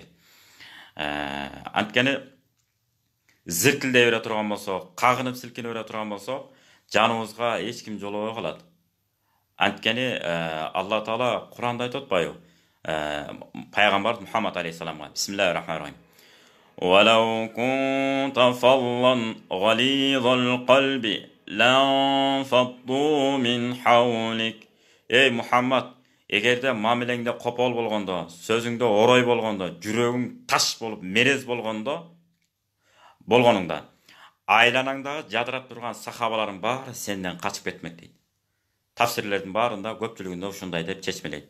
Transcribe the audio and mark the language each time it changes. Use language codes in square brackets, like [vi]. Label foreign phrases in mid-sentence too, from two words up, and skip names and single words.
[ky] Анткени зиркилдей бере турган болсо, кагынып силкине бере турган болсо, жаныбызга эч ким жолобой калат. Анткени Алла Таала Куранда айтып атпайбы? Пайгамбар Мухаммад алейхиссаламга. [ar] بسم الله الرحمن الرحيم. ولو كنت فظا غليظ القلب لانفضوا من حولك. [ky] Ey Muhammad, эгерде мамилеңде копол болгондо, сөзүңдө орой болгондо, жүрөгүң таш болуп, мерез болгонуңда, айланаңдагы жадырап турган сахабаларың баары сенден качып кетмек дейт. Tafsirlerдің барында көпчүлүгүндө ушундай деп чечмелейт.